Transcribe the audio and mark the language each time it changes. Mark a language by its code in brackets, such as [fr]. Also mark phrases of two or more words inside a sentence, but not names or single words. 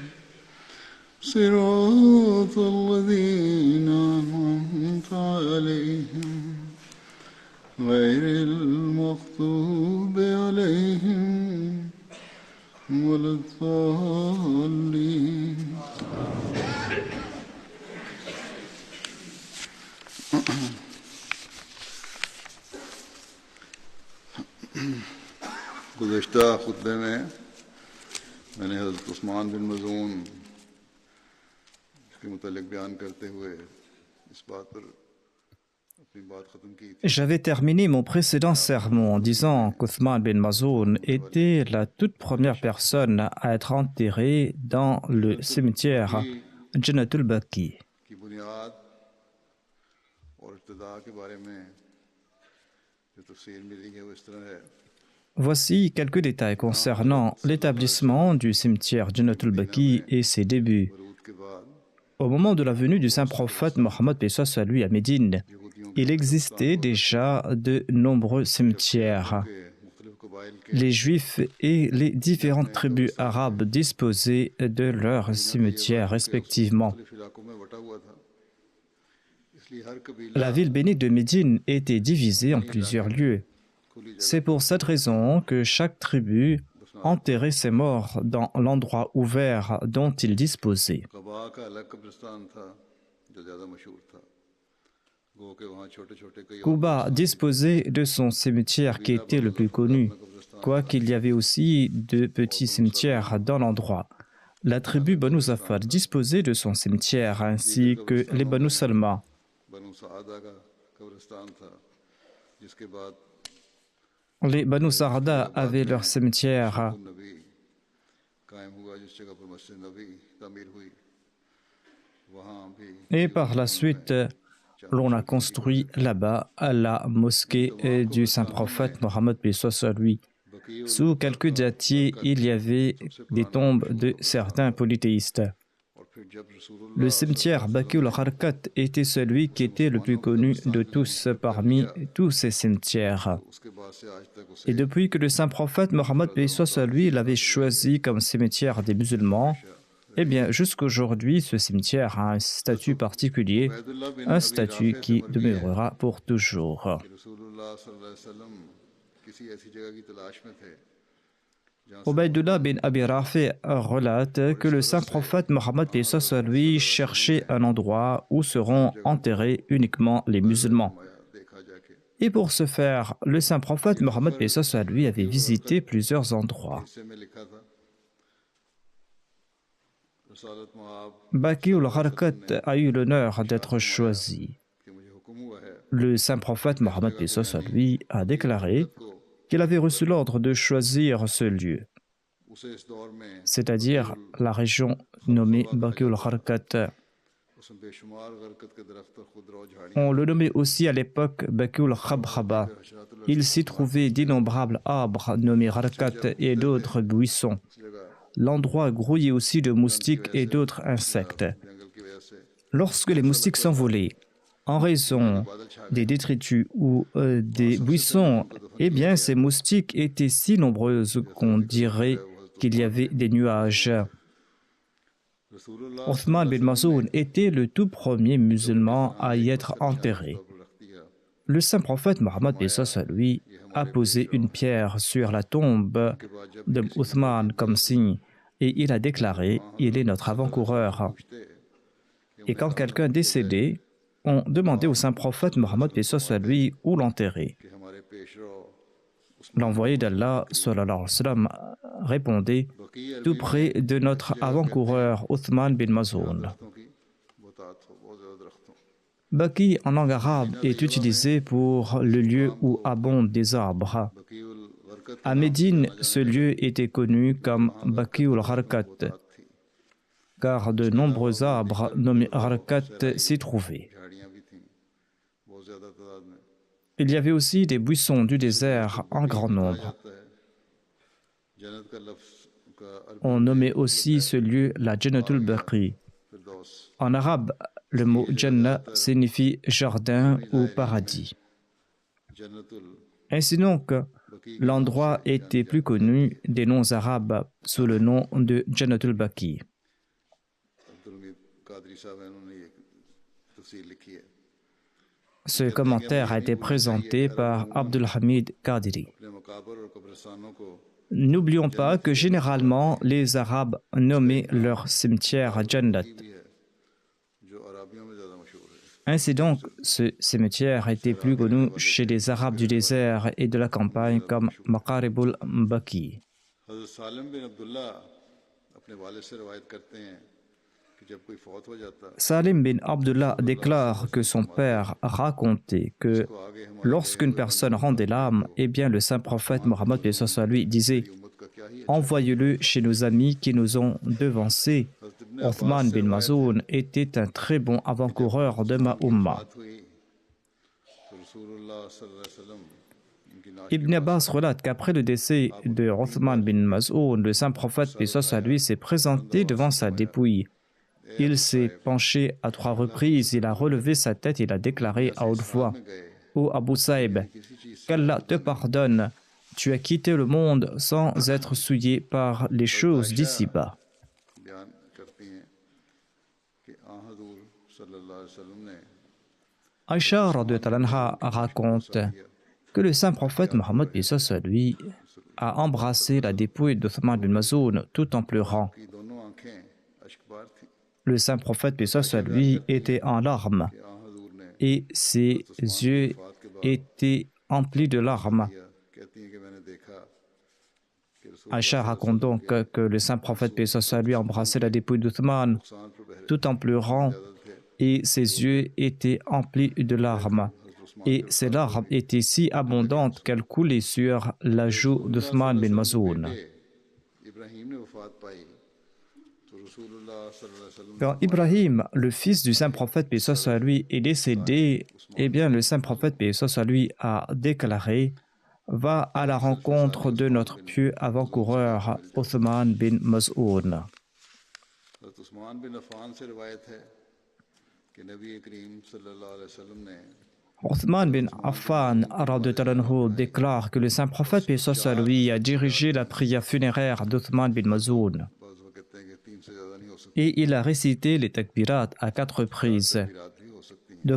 [ar] صراط الذين أنعمت عليهم غير المغضوب عليهم ولا الضالين. [ur] گزشتہ خطبے میں میں نے حضرت عثمان بن مظعون کے متعلق بیان کرتے ہوئے اس بات پر اپنی بات ختم کی تھی. [fr] J'avais terminé mon précédent sermon en disant qu'Othman bin Mazoun était la toute première personne à être enterrée dans le cimetière Jannatul Baqi. [ur] کی بنیاد اور ابتدا کے بارے میں جو تفصیل ملی ہے وہ اس طرح ہے. [fr] Voici quelques détails concernant l'établissement du cimetière Jannatul Baqi et ses débuts. [ur] برود کے بعد [fr] Au moment de la venue du saint prophète Mohammed paix soit sur lui à Médine, il existait déjà de nombreux cimetières. [ur] مختلف قبائل کے [fr] Les Juifs et les différentes tribus arabes disposaient de leurs cimetières respectivement. [ur] مختلف علاقوں میں بٹا ہوا تھا، اس لیے ہر قبیلہ [fr] La ville bénie de Médine était divisée en plusieurs lieux. [ur] کھلی جگہ [fr] C'est pour cette raison que chaque tribu enterrait ses morts dans l'endroit ouvert dont il disposait. [ur] قبا کا الگ قبرستان تھا جو زیادہ مشہور تھا. گو کہ وہاں چھوٹے چھوٹے کئی اور [fr] Quba disposait de son cimetière qui était le plus connu, quoiqu'il y avait aussi de petits cimetières dans l'endroit. La tribu Banu Zafar disposait de son cimetière, ainsi que les Banu Salma. [ur] بنو ساعدہ کا قبرستان تھا، جس کے بعد [fr] Les Banu Sarda avaient leur cimetière. [ur] نبی قائم ہوا، جس جگہ پر مسجد نبی تعمیر ہوئی وہاں بھی [fr] Et par la suite, l'on a construit là-bas la mosquée du saint prophète Mohammed paix soit sur lui. [ur] बकीर [fr] Sous quelques dattiers, il y avait des tombes de certains polythéistes. [ur] اور پھر جب رسول اللہ [fr] Le cimetière Baqiul Harkat était celui qui était le plus connu de tous parmi tous ces cimetières. [ur] اس کے بعد سے آج تک اسے [fr] Et depuis que le saint prophète Mohammed paix soit sur lui l'avait choisi comme cimetière des musulmans, eh bien jusqu'aujourd'hui ce cimetière a un statut particulier, [ur] उबैदुल्लाह बिन [fr] un [ur] अबी [fr] statut [ur] رافع سے [fr] qui [ur] مروی ہے [fr] demeurera pour toujours. [ur] کہ رسول اللہ [ar] صلى الله عليه وسلم [ur] کسی ایسی جگہ کی تلاش میں تھے جہاں [fr] Ubaydullah bin Abi Rafi relate que le saint prophète Mohammed paix soit sur lui cherchait un endroit où seront enterrés uniquement les musulmans. [ur] دیکھا جا کے [fr] Et pour ce faire, le saint prophète Mohammed paix soit sur lui avait visité plusieurs endroits. [ur] حصے میں لکھا تھا رسالت مآب [fr] Baqiul Harkat a eu l'honneur d'être choisi. [ur] کہ مجھے حکم ہوا ہے [fr] Le saint prophète Mohammed paix soit sur lui a déclaré [ur] को [fr] qu'il avait reçu l'ordre de choisir ce lieu, [ur] اسے اس دور میں [fr] c'est-à-dire la région nommée Baqiul Harkat. [ur] اس میں بے شمار غرقد کے درخت اور خودرو اور جھاڑیاں [fr] On le nommait aussi à l'époque Baqiul Khabkhaba. Il s'y trouvait d'innombrables arbres nommés Harkat et d'autres buissons. [ur] اس جگہ [fr] l'endroit grouillait aussi de moustiques et d'autres insectes. [ur] جنگل کی وجہ سے [fr] Lorsque les moustiques s'envolaient en raison des détritus ou des buissons, eh bien, ces moustiques étaient si nombreuses qu'on dirait qu'il y avait des nuages. [ur] रसूलुल्लाह [fr] Othman bin Mazoun était le tout premier musulman à y être enterré. [ur] رکھتی ہے [fr] Le saint prophète Mohammed lui a posé une pierre sur la tombe de Othman comme signe et il a déclaré « Il est notre avant-coureur ». Et quand quelqu'un décédait, on demandait au saint prophète Mohammed lui où l'enterrer. [ur] کہ ہمارے پیشرو [fr] L'envoyé d'Allah [ar] صلى الله عليه وسلم, [fr] répondait tout près de notre avant-coureur Othman bin Mazoun. [ur] درختوں کی بہتات ہو بہت زیادہ درختوں [fr] Baki en langue arabe est utilisé pour le lieu où abondent des arbres. [ur] बकीउल गरकत [fr] À Médine, ce lieu était connu comme Bakiul Gharkat, [ur] थी [fr] car de nombreux arbres nommés Gharkat s'y trouvaient. [ur] جھاڑیاں بھی تھیں بہت زیادہ تعداد میں [fr] Il y avait aussi des buissons du désert en grand nombre. [ur] جاتا ہے جنت کا لفظ کا عربی [fr] On nommait aussi ce lieu la Jannatul Baqi. [ur] फिरदौस [fr] En arabe, le mot Jannah signifie jardin ou paradis. [ur] जन्नतुल [fr] Ainsi donc, l'endroit était plus connu des noms arabes sous le nom de Jannatul Baqi. [ur] عبد الحمید قادری صاحب ہیں انہوں نے یہ تفسیر لکھی ہے [fr] Ce commentaire a été présenté par Abdul Hamid Qadiri. [ur] اپنے مقابر اور قبرستانوں کو [fr] N'oublions pas que généralement, les Arabes nommaient leur cimetière Jannat. [ur] بھی ہے جو اعرابیوں میں زیادہ مشہور ہے [fr] Ainsi donc, ce cimetière était plus connu chez les Arabes du désert et de la campagne comme Maqaribul Baqi. [ur] حضرت سالم بن عبد اللہ اپنے والد سے روایت کرتے ہیں کہ جب کوئی فوت ہو جاتا [fr] Salim bin Abdullah déclare que son père racontait que [ur] تو آگے ہماری [fr] lorsqu'une personne rendait l'âme, eh bien le saint prophète Mohammed lui disait [ur] امت کا کیا ہی [fr] envoyez-le chez nos amis qui nous ont devancés. Othman bin Mazoun était un très bon avant-coureur de ma Ummah. [ur] بات ہوئی تو رسول اللہ [ar] صلى الله عليه وسلم [ur] ان کی نعش [fr] Ibn Abbas relate qu'après le décès de Othman bin Mazoun, le saint prophète lui s'est présenté devant sa dépouille. Il s'est penché à 3 reprises, il a relevé sa tête et il a déclaré à haute voix [ur] میں گئے [fr] Ô Abu Saïb, [ur] کسی چیز [fr] qu'Allah te pardonne, tu as quitté le monde sans être souillé par les choses d'ici-bas. [ur] بیان کرتی ہیں کہ آں حضور [ar] صلى الله عليه وسلم [ur] ने [fr] Aïcha [ar] رضي الله عنها [fr] raconte que le saint prophète Mohammed lui a embrassé la dépouille d'Othman bin Mazoun tout en pleurant. [ur] کی دونوں آنکھیں اشکبار تھیں [fr] Le saint prophète lui était en larmes [ur] کہ آں حضور نے [fr] et ses yeux étaient emplis de larmes. [ur] کیا کہتی ہیں کہ میں نے دیکھا کہ رسول [fr] Aïcha raconte donc que le saint prophète lui a embrassé la dépouille d'Othman [ur] نقصان پر بہرے [fr] tout en pleurant [ur] थे [fr] et ses yeux étaient emplis de larmes. Et ces larmes étaient si abondantes qu'elles coulaient sur la joue d'Othman bin Mazoun. [ur] ابراہیم نے وفات پائی تو رسول اللہ [ar] صلى الله عليه وسلم [fr] Quand Ibrahim, le fils du saint prophète paix soit sur lui, est décédé, eh bien le saint prophète paix soit sur lui a déclaré Va à la rencontre de notre pieux avant-coureur Othman bin Mazoun. [ur] حضرت عثمان بن عفان سے روایت ہے کہ نبی کریم [ar] صلى الله عليه وسلم [ur] ने [fr] Othman bin Affan [ar] رضي الله عنه [fr] déclare que le saint prophète paix soit sur lui a dirigé la prière funéraire d'Othman bin Mazoun [ur] بعض وہ کہتے ہیں کہ 3 سے زیادہ نہیں ہو سکتی [fr] et il a récité les takbirat à 4 reprises. [ur] رات بھی ہو سکتی ہیں